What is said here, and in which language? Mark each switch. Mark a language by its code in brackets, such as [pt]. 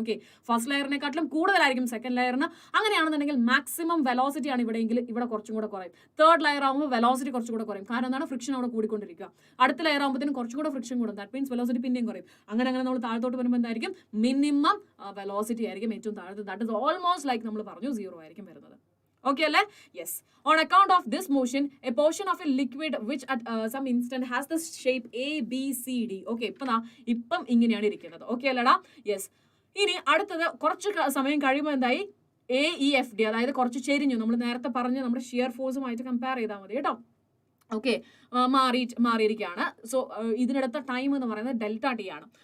[ml] Okay, first ലെയറിനെക്കാട്ടിലും കൂടുതലായിരിക്കും second ലെയറിന്. അങ്ങനെയാണെന്നുണ്ടെങ്കിൽ maximum velocity ആണ് ഇവിടെയെങ്കിൽ ഇവിടെ കുറച്ചും കൂടെ കുറയും. തേർഡ് ലെയർ ആകുമ്പോൾ വെലോസിറ്റി കുറച്ചും കൂടെ കുറയും. കാരണം എന്താണ്, ഫ്രിക്ഷൻ അവിടെ കൂടിക്കൊണ്ടിരിക്കുക. അടുത്ത ലെയർ ആകുമ്പോഴത്തേനും കുറച്ചും കൂടെ ഫ്രിക്ഷൻ കൂടും. [en] that means [ml] വെലോസിറ്റി പിന്നെയും കുറയും. അങ്ങനെ നമ്മൾ താഴത്തോട്ട് വരുമ്പോൾ എന്തായിരിക്കും, മിനിമം വെലോസിറ്റി ആയിരിക്കും ഏറ്റവും താഴത്ത്. [en] that is almost like [ml] നമ്മൾ പറഞ്ഞു സീറോ ആയിരിക്കും വരുന്നത്. [en] Okay, alle? Yes. On account of this motion, a portion of a liquid which at some instant has the shape A, B, C, D. [ml] Okay, ഇപ്പം ഇങ്ങനെയാണ് ഇരിക്കുന്നത്. ഓക്കെ അല്ലടാ? Yes. ഇനി അടുത്തത് കുറച്ച് സമയം കഴിയുമ്പോൾ എന്തായി AEFD, അതായത് കുറച്ച് ചെരിഞ്ഞു. നമ്മൾ നേരത്തെ പറഞ്ഞ് നമ്മുടെ ഷിയർ ഫോഴ്സുമായിട്ട് കമ്പയർ ചെയ്താൽ മതി കേട്ടോ. ഓക്കെ, മാറിയിരിക്കുകയാണ്. സോ ഇതിനടുത്ത ടൈം എന്ന് പറയുന്നത് ഡെൽറ്റ ടി ആണ്.